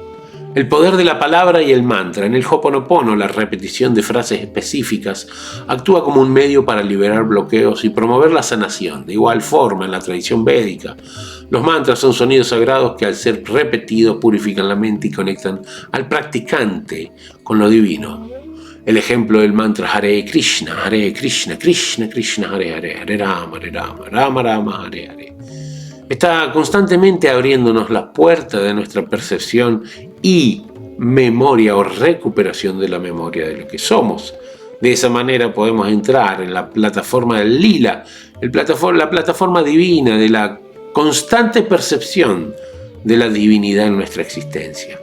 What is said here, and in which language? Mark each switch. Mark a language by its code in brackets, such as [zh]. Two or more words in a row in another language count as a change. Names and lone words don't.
[es] El poder de la palabra y el mantra. En el Ho'oponopono, la repetición de frases específicas actúa como un medio para liberar bloqueos y promover la sanación. De igual forma, en la tradición védica, los mantras son sonidos sagrados que, al ser repetidos, purifican la mente y conectan al practicante con lo divino. El ejemplo del mantra [sa] Hare Krishna, Krishna Krishna, Hare Hare, Hare Rama, Rama Rama, Hare Hare, [es] está constantemente abriéndonos la puerta de nuestra percepción y memoria o recuperación de la memoria de lo que somos. De esa manera podemos entrar en la plataforma del lila, la plataforma divina de la constante percepción de la divinidad en nuestra existencia.